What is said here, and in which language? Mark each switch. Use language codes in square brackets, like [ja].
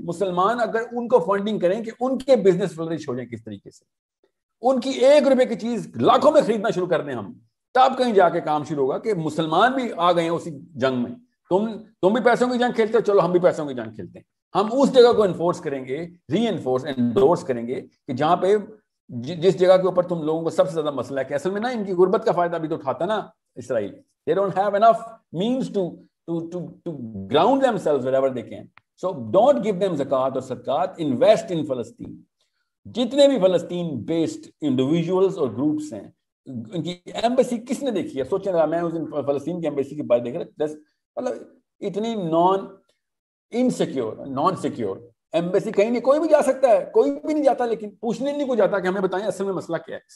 [ur] مسلمان اگر ان کو فنڈنگ کریں کہ ان کے بزنس فلرش ہو جائیں کس طریقے سے, ان کی 1 روپے کی چیز لاکھوں میں خریدنا شروع کر دیں ہم, تب کہیں جا کے کام شروع ہوگا کہ مسلمان بھی آ گئے ہیں اسی جنگ میں. تم بھی پیسوں کی جنگ کھیلتے ہو, چلو ہم بھی پیسوں کی جنگ کھیلتے ہیں. ہم اس جگہ کو انفورس کریں گے, ری انفورس انڈورس کریں گے کہ جہاں پہ جس جگہ کے اوپر تم لوگوں کو سب سے زیادہ مسئلہ ہے کہ اصل میں نا ان کی غربت کا فائدہ بھی تو اٹھاتا نا اسرائیل. [en] They don't have enough means to ground themselves wherever they can. So don't give them zakat or sadaqat, invest in Palestine. [ur] جتنے بھی فلسطین بیسڈ انڈیویجولز اور گروپس ہیں, ان کی ایمبیسی کس نے دیکھی ہے؟ سوچیں ذرا, میں اس دن فلسطین کی ایمبیسی کی بات دیکھ رہا, مطلب اتنی نان سیکیور ایمبیسی, کہیں نہیں, کوئی بھی جا سکتا ہے, کوئی بھی نہیں جاتا, لیکن پوچھنے نہیں کو جاتا کہ ہمیں بتائیں اصل میں مسئلہ کیا ہے.